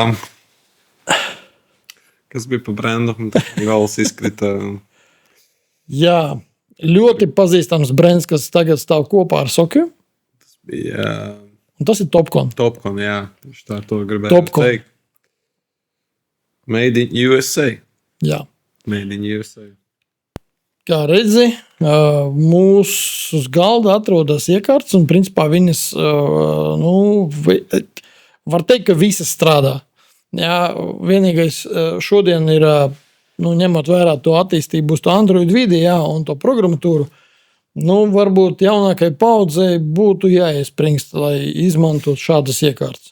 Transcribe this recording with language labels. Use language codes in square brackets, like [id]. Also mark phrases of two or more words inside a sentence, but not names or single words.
[lv] Kas bija pa brendu, un gals izkrita. Jā, ļoti pazīstams brends, kas tagad stāv kopā ar Sokiju. Tas bija... Un tas ir Topcon. Topcon, jā. Tieši tā to gribētu teikt. [en] Made in USA. [lv] Jā. [en] Made in USA. [lv] Kā redzi, mūsu uz galda atrodas iekārtas, un principā viņas, nu, var teikt, ka visas strādā. Jā, vienīgais šodien ir, nu, ņemot vērā to attīstību uz to Android vidi, jā, un to programmatūru, nu, varbūt jaunākai paudzei būtu jāiespringst, lai izmantot šādas iekārtas.